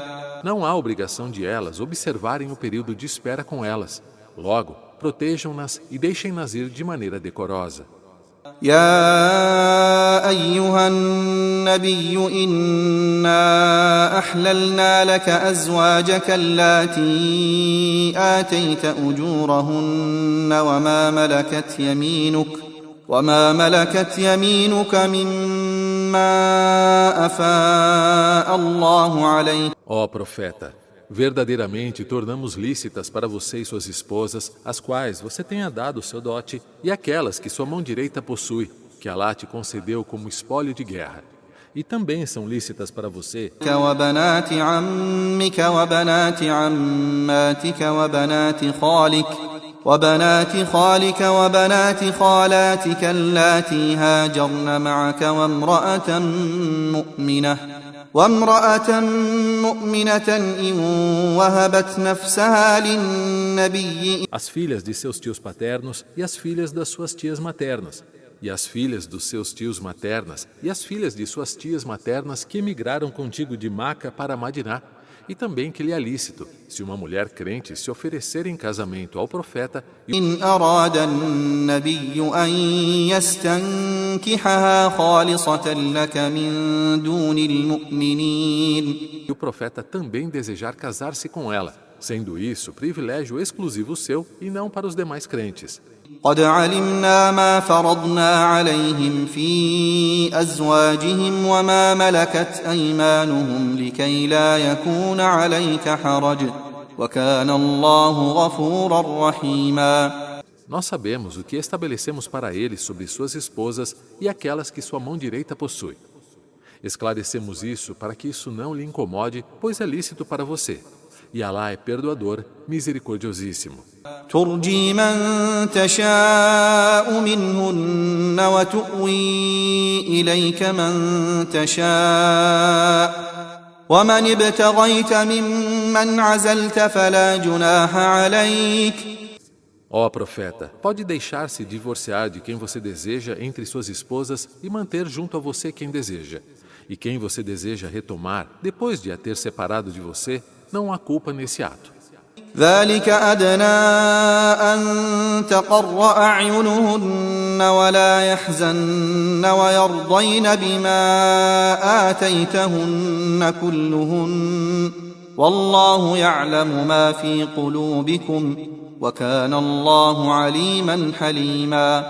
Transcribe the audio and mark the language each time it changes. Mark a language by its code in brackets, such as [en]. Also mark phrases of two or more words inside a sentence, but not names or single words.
[pt] não há obrigação de elas observarem o período de espera com elas. Logo, protejam-nas e deixem-nas ir de maneira decorosa. [ar] يا أيها النبي إنا أحللنا لك أزواجك اللاتي آتيت أجورهن وما ملكت يمينك مما أفاء الله عليك. [pt] Ó profeta, verdadeiramente tornamos lícitas para você e suas esposas, as quais você tenha dado o seu dote, e aquelas que sua mão direita possui, que Alá te concedeu como espólio de guerra. E também são lícitas para você [ar] وبنات عمك وبنات عماتك وبنات خالك وبنات خالاتك اللاتي هاجرن معك وامرأة مؤمنة إن وهبت نفسها للنبي. [pt] as filhas de seus tios paternos e as filhas das suas tias maternas, e as filhas dos seus tios maternas e as filhas de suas tias maternas que emigraram contigo de Maca para Madiná, e também que lhe é lícito, se uma mulher crente se oferecer em casamento ao profeta [ar] إن أراد النبي أن يستنكحها خالصة لك من دون المؤمنين. [pt] e o profeta também desejar casar-se com ela, sendo isso privilégio exclusivo seu e não para os demais crentes. [ar] قد علمنا ما فرضنا عليهم في أزواجهم وما ملكت أيمانهم لكي لا يكون عليك حرج وكان الله غفورا رحيما. [pt] Nós sabemos o que estabelecemos para eles sobre suas esposas e aquelas que sua mão direita possui. Esclarecemos isso para que isso não lhe incomode, pois é lícito para você. E Alá é perdoador, misericordiosíssimo. [ar] ترجي من تشاء منهن وتؤوي إليك من تشاء ومن ابتغيت ممن عزلت فلا جناح عليك. [pt] Ó profeta, pode deixar-se divorciar de quem você deseja entre suas esposas e manter junto a você quem deseja. E quem você deseja retomar, depois de a ter separado de você, não há culpa nesse ato. [ar] ذلك أدنى أن تقر أعينهن ولا يحزن ويرضين بما آتيتهن كلهن والله يعلم ما في قلوبكم وكان الله عليما حليما.